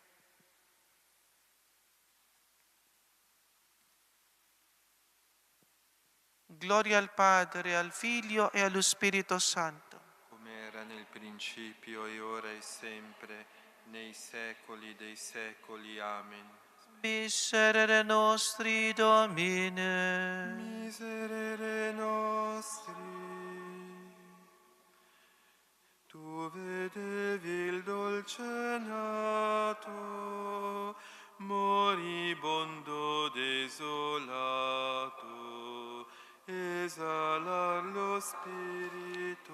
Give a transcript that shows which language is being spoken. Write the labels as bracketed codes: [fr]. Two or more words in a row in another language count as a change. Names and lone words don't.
[it] Gloria al Padre, al Figlio e allo Spirito Santo. Come era nel principio e ora e sempre, nei secoli dei secoli. Amen. [la] Miserere nostri, Domine. Miserere nostri, [it] tu vedevi il dolce nato, moribondo desolato, e esalar lo spirito.